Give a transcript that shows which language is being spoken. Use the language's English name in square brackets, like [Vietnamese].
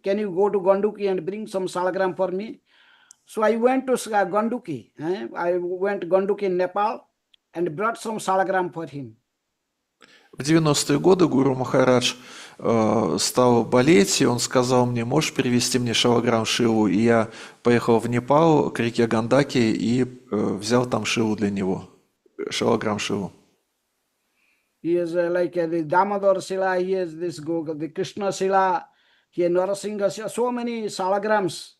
[English] Can you go to Ganduki and bring some salagram for me? So I went to Ganduki. I went to Ganduki in Nepal and brought some salagram for him. [Russian] В 90-е годы гуру Махарадж стал болеть, и он сказал мне, можешь привезти мне шалаграм Шилу? И я поехал в Непал к реке Гандаки и взял там Шилу для него, шалаграм Шилу. [English] He is like the Damodar Shila, he has the Krishna Shila, he has Narasingha Shila, so many salagrams.